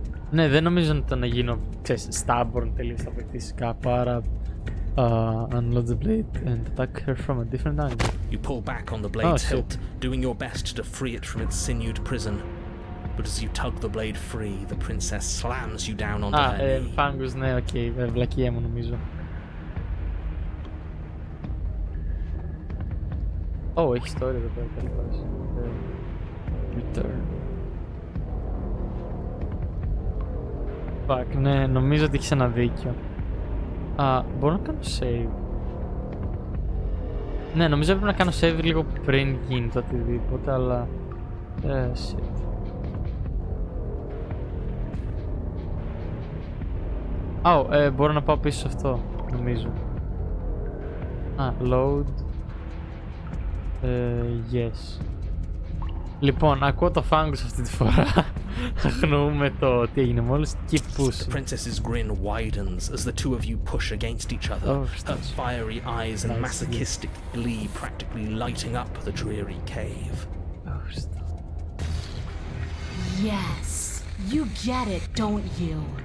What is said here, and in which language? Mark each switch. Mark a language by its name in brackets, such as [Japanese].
[Greek] Ναι, δεν νομίζω ότι το να γίνω, ξέρεις, stubborn τελείως θα βοηθήσει κάπου, άρα [English] unload the blade and attack her from a different angle. You pull back on the blade's hilt, doing your best to free it from its sinewed prison. But as you tug the blade free, the princess slams you down onto her knee. [Greek] Fungus, ναι, οκ, βλακία μου νομίζω. Έχει story εδώ πέρα, τέλος. Return. Fuck, ναι, νομίζω ότι έχεις ένα δίκιο. Μπορώ να κάνω save. Ναι, νομίζω έπρεπε να κάνω save λίγο πριν γίνει το οτιδήποτε, αλλά... shit. Μπορώ να πάω πίσω σε αυτό, νομίζω. Load. Yes. Λοιπόν, ακούω το Fungus αυτή τη φορά. Αγνοούμε το τι έγινε μόλις. [English] Keep pushing. The princess's grin widens as the two of you push against each other, her fiery eyes and masochistic glee practically lighting up the dreary cave. Yes, you get it, don't you?